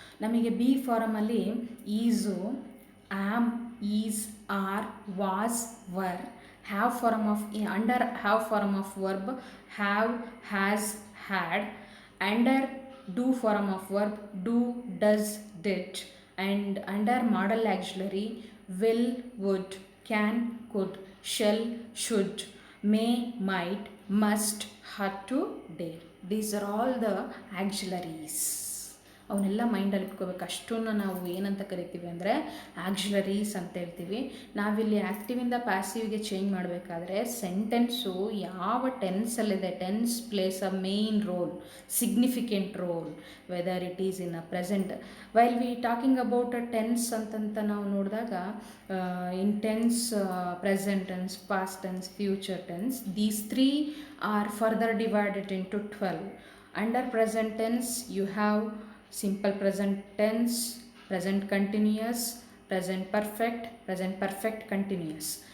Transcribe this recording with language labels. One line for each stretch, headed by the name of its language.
Kannada: ನಮಗೆ B ಫಾರಮಲ್ಲಿ Yesu, am, is, R, was, var.
English: Have form of under have form of verb have, has, had. Under do form of verb do, does, did. And under modal auxiliary will, would, can, could, shall, should, may, might, must, had to, dare. These are all the auxiliaries.
Kannada: ಅವನ್ನೆಲ್ಲ ಮೈಂಡಲ್ಲಿ ಇಟ್ಕೋಬೇಕು. ಅಷ್ಟನ್ನು ನಾವು ಏನಂತ ಕರಿತೀವಿ ಅಂದರೆ ಆ್ಯಕ್ಸುಲರೀಸ್ ಅಂತ ಹೇಳ್ತೀವಿ. ನಾವಿಲ್ಲಿ ಆ್ಯಕ್ಟಿವಿಂದ ಪ್ಯಾಸಿವ್ಗೆ ಚೇಂಜ್ ಮಾಡಬೇಕಾದ್ರೆ ಸೆಂಟೆನ್ಸು ಯಾವ ಟೆನ್ಸಲ್ಲಿದೆ,
English: Tense plays a main role, significant role, whether it is in a present. While we talking about a tense
Kannada: ಅಂತಂತ ನಾವು ನೋಡಿದಾಗ
English: In tense, present tense, past tense, future tense, these three are further divided into 12. Under present tense you have simple present tense, present continuous, present perfect continuous.